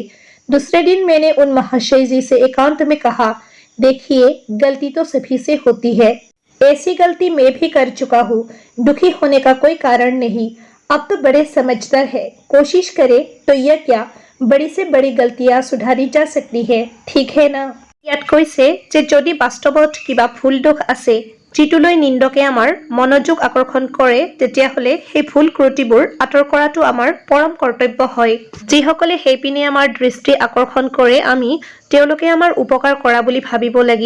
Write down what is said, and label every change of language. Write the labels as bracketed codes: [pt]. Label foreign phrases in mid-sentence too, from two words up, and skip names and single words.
[hi] दूसरे दिन मैंने उन महाशय जी से एकांत में कहा, देखिए गलती तो सभी से होती है, ऐसी गलती मैं भी कर चुका हूँ, दुखी होने का कोई कारण नहीं। आप तो बड़े समझदार है, कोशिश करें तो यह क्या, बड़ी से बड़ी गलतियाँ सुधारी जा सकती है, ठीक है ना। [as] ইয়াত কৈছে যে যদি বাস্তৱত কিবা ভুল দোষ আছে যিটোলৈ নিন্দকে আমাৰ মনোযোগ আকৰ্ষণ কৰে, তেতিয়াহ'লে সেই ভুল ত্ৰুটিবোৰ আঁতৰ কৰাটো আমাৰ পৰম কৰ্তব্য হয়। যিসকলে সেইপিনে আমাৰ দৃষ্টি আকৰ্ষণ কৰে, আমি তেওঁলোকে আমাৰ উপকাৰ কৰা বুলি ভাবিব লাগিব।